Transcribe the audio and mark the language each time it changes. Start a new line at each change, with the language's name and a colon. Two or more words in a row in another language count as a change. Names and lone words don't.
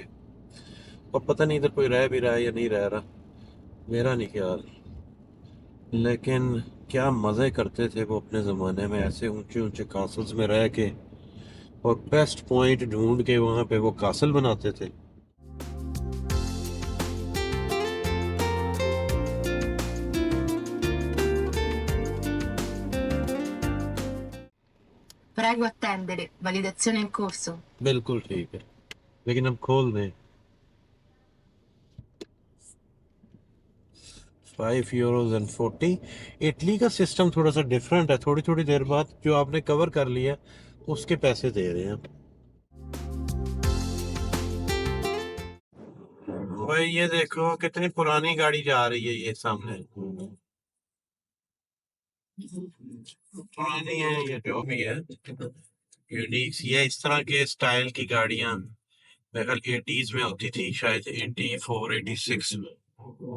Urdu: اور پتہ نہیں ادھر کوئی رہ بھی رہا ہے یا نہیں رہ رہا، میرا نہیں خیال. لیکن کیا مزے کرتے تھے وہ اپنے زمانے میں، ایسے اونچے اونچے کاسلز میں رہ کے اور بیسٹ پوائنٹ ڈھونڈ کے وہاں پہ وہ کاسل بناتے تھے.
Italian: Prego attendere, validazione in corso.
Urdu: بالکل ٹھیک ہے، لیکن اب کھول دیں. €5.40। اٹلی کا سسٹم تھوڑا سا ڈفرنٹ ہے، تھوڑی تھوڑی دیر بعد جو آپ نے کور کر لیا اس کے پیسے دے رہے ہیں. بھائی یہ دیکھو کتنی پرانی گاڑی جا رہی ہے، یہ سامنے پرانی ہے، یہ جو بھی ہے یہ اس طرح کے سٹائل کی گاڑیاں میرے خیال 80s میں ہوتی تھی، شاید 84 86 میں.